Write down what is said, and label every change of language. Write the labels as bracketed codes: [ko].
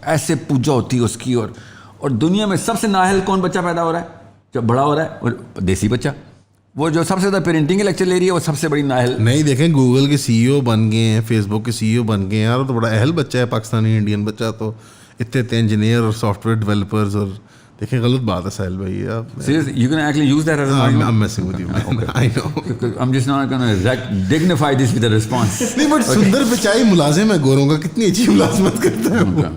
[ur] ایسے پوجا ہوتی ہے اس کی. اور دنیا میں سب سے نااہل کون بچہ پیدا ہو رہا ہے جب بڑا ہو رہا ہے؟ اور دیسی بچہ. وہ جو سب سے زیادہ پیرنٹنگ کے لیکچر لے رہی ہے وہ سب سے بڑی نااہل. نہیں دیکھیں گوگل کے سی ای او بن گئے ہیں, فیس بک کے سی ای او بن گئے ہیں یار, تو بڑا اہل بچہ ہے پاکستانی انڈین بچہ, تو اتنے انجینئر اور سافٹ ویئر ڈیولپرز, اور دیکھیں غلط بات ہے ساحل بھائی. آپ [en] You can actually use that as an argument. I'm messing with you, man. I know. I'm just not going to dignify this with a response. [ur] نہیں بٹ سندر پچائی ملازم ہے گوروں کا, کتنی اچھی ملازمت کرتا ہے وہ.